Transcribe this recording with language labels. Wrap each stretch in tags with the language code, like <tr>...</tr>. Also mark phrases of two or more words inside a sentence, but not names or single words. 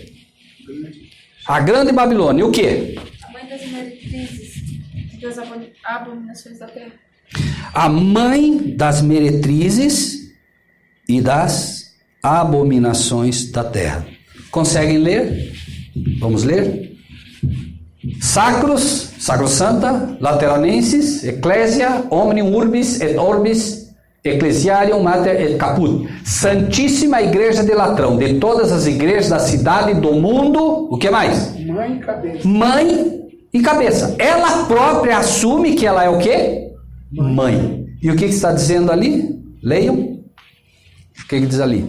<pt>A grande Babilônia, o quê? Das abominações da terra. A mãe das meretrizes e das abominações da terra. Conseguem ler? Vamos ler?</pt> <la>Sacros, sacrosanta, lateranensis, ecclesia, omnium urbis et orbis, ecclesiarium mater et caput.</la> <pt>Santíssima Igreja de Latrão, de todas as igrejas da cidade e do mundo. O que mais? Mãe e cabeça. Mãe e cabeça. Ela própria assume que ela é o quê? Mãe. E o que está dizendo ali? Leiam. O que diz ali?</pt>